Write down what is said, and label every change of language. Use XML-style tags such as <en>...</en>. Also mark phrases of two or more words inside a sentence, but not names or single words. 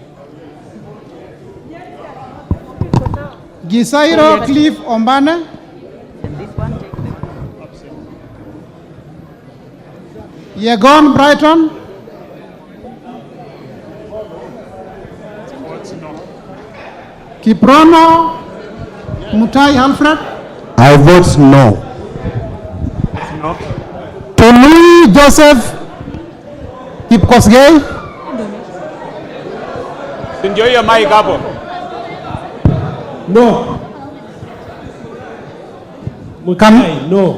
<en>Gisairo Cliff Ombane. Yegon Brighton. Kiprono Mutai Alfred. I vote no. No. Tony Joseph Kipkosgei. Enjoy your mic</en> <sw>hapo.</sw> <en>No. No.</en>